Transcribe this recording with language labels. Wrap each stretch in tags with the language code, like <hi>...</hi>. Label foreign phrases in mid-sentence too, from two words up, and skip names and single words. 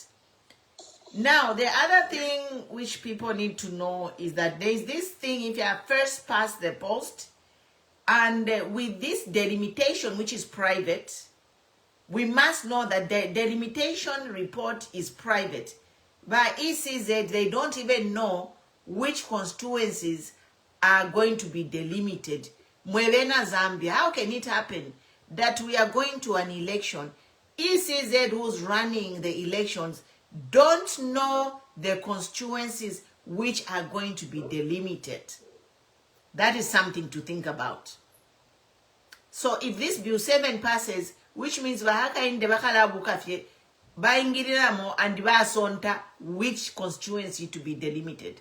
<en>Now, the other thing which people need to know is that there is this thing, if you are first past the post, and with this delimitation, which is private, we must know that the delimitation report is private. By ECZ, they don't even know which constituencies are going to be delimited.</en> <bem>Mwelena Zambia,</bem> <en>how can it happen that we are going to an election? ECZ, who's running the elections, don't know the constituencies which are going to be delimited. That is something to think about. So if this Bill 7 passes, which means which constituency to be delimited.</en>